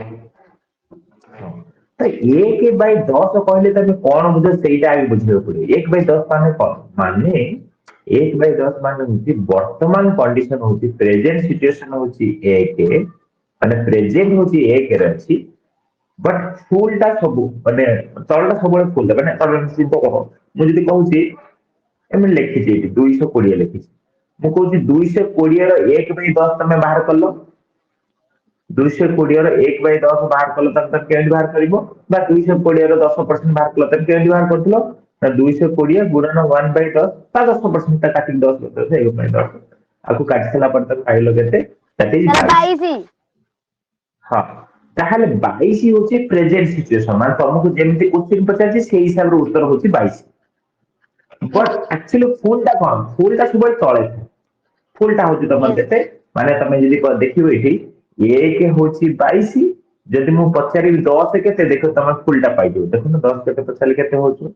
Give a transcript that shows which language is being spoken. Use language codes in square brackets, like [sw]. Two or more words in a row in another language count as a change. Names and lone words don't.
[or] ତ 1/10 କହିଲେ ତମେ କଣ ବୁଝ ସେଇଟା ଆগে ବୁଝିବାକୁ ପଡିବ 1/10 ମାନେ କଣ ମାନେ 1/10 ମାନେ ହଉଛି ବର୍ତ୍ତମାନ କଣ୍ଡିସନ ହଉଛି [en] present situation [or] ହଉଛି 1 ମାନେ ପ୍ରେଜେଣ୍ଟ ହଉଛି 1 ରେ ଅଛି [en] but full [or] ଟା ସବୁ ମାନେ ତଳଟା ସବୁବେଳେ ଫୁଲ ମାନେ ତଳ କହ ମୁଁ ଯଦି କହୁଛି ଏମିତି ଲେଖିଛି ଏଠି 220 ଲେଖିଛି ମୁଁ କହୁଛି 220 ର 1/10 ତମେ ବାହାର କଲ 220 ର 1/10 ବାହାର କଲ ତାକୁ କେମିତି ବାହାର କରିବ ବା 220 ର 10% ବାହାର କଲ ତାକୁ କେମିତି ବାହାର କରୁଥିଲ ନା 220 ଗୁଣନ 1/10 ତା 10% ତା କାଟିକି 10 କରିଦେବ 1/10 ଆକୁ କାଟି ସାରିଲା ପରେ ତାକୁ ପାଇଲ କେତେ [en] that is Sir, 22 22. [or] ହଁ ତାହେଲେ 22 ହଉଛି [en] present situation [or] ମାନେ ତମକୁ ଯେମିତି କ୍ୱେଶ୍ଚିନ୍ ପଚାରିଛି ସେଇ ହିସାବରେ ଉତ୍ତର ହଉଛି 22 [en] Yes. but actually [or] ଫୁଲଟା କଣ ଫୁଲଟା ସବୁବେଳେ ତଳେ ଥାଏ ଫୁଲଟା ହଉଛି ତମର [en] Yes. [or] କେତେ ମାନେ ତମେ ଯଦି ଦେଖିବ ଏଠି 1 ହଉଛି 22 ଯଦି ମୁଁ ପଚାରିବି 10 କେତେ ଦେଖ ତମେ ଫୁଲଟା ପାଇଯିବ ଦେଖୁନ 10 କେତେ ପଚାରିଲେ କେତେ ହଉଛି